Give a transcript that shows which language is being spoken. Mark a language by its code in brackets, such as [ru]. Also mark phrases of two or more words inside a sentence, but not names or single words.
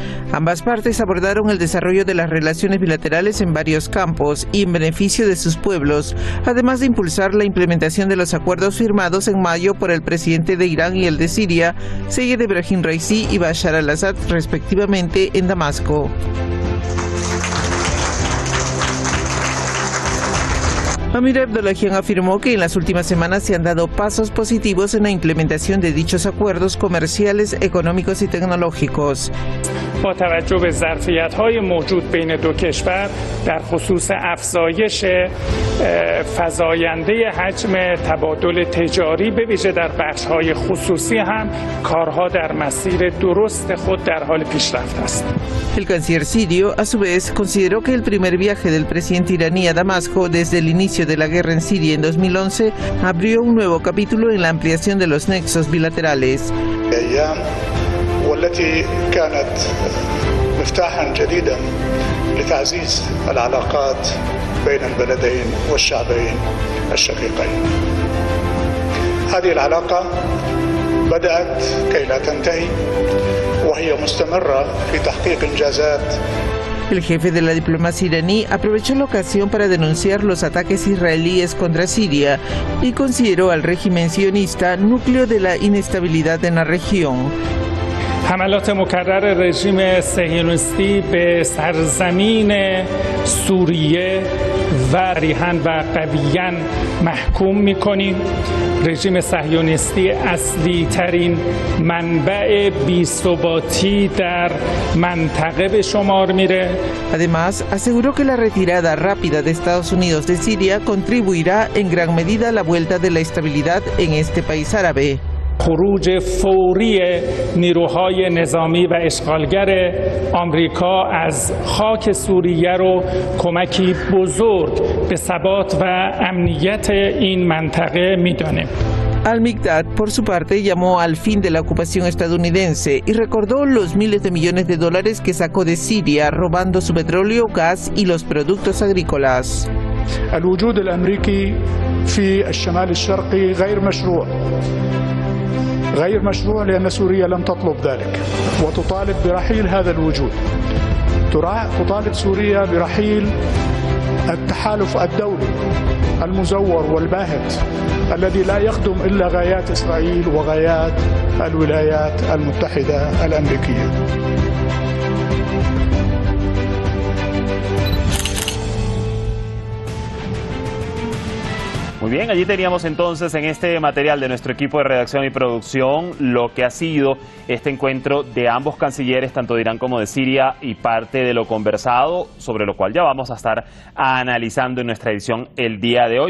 [es] Ambas partes abordaron el desarrollo de las relaciones bilaterales en varios campos y en beneficio de sus pueblos, además de impulsar la implementación de los acuerdos firmados en mayo por el presidente de Irán y el de Siria, Seyed Ebrahim Raisi y Bashar al-Assad, respectivamente, en Damasco. Amir Abdollahian afirmó que en las últimas semanas se han dado pasos positivos en la implementación de dichos acuerdos comerciales, económicos y tecnológicos. [fa] با توجه به ظرفیت‌های موجود بین دو کشور در خصوص افزایش فزاینده حجم تبادل تجاری به ویژه در بخش‌های خصوصی هم کارها در مسیر درست خود در حال پیشرفت است. [es] El canciller sirio, a su vez, consideró que el primer viaje del presidente iraní a Damasco desde el inicio de la guerra en Siria en 2011 abrió un nuevo capítulo en la ampliación de los nexos bilaterales. [ar] والتي كانت مفتاحا جديدا لتعزيز العلاقات بين البلدين والشعبين الشقيقين. هذه العلاقة بدأت كي لا تنتهي وهي مستمرة في تحقيق إنجازات. [es] El jefe de la diplomacia iraní aprovechó la ocasión para denunciar los ataques israelíes contra Siria y consideró al régimen sionista núcleo de la inestabilidad en la región. [fa] حملات مکرر رژیم صهیونیستی به سرزمین سوریه صریحاً و قویاً محکوم می‌کنیم. رژیم صهیونیستی اصلی ترین منبع بی‌ثباتی در منطقه به شمار میره. [es] Además, aseguró que la retirada rápida de Estados Unidos de Siria contribuirá en gran medida a la vuelta de la estabilidad en este país árabe. [fa] خروج فوری نیروهای نظامی و اشغالگر آمریکا از خاک سوریه رو کمکی بزرگ به ثبات و امنیت این منطقه می‌دانه. [es] Al-Mikdad, por su parte, llamó al fin de la ocupación estadounidense y recordó los miles de millones de dólares que sacó de Siria, robando su petróleo, gas y los productos agrícolas. [ar] الوجود الأمريكي في الشمال الشرقي غير مشروع. غير مشروع لأن سوريا لم تطلب ذلك وتطالب برحيل هذا الوجود. تطالب سوريا برحيل التحالف الدولي المزور والباهت الذي لا يخدم إلا غايات إسرائيل وغايات الولايات المتحدة الأمريكية. [es] Muy bien, allí teníamos entonces en este material de nuestro equipo de redacción y producción lo que ha sido este encuentro de ambos cancilleres, tanto de Irán como de Siria, y parte de lo conversado, sobre lo cual ya vamos a estar analizando en nuestra edición el día de hoy.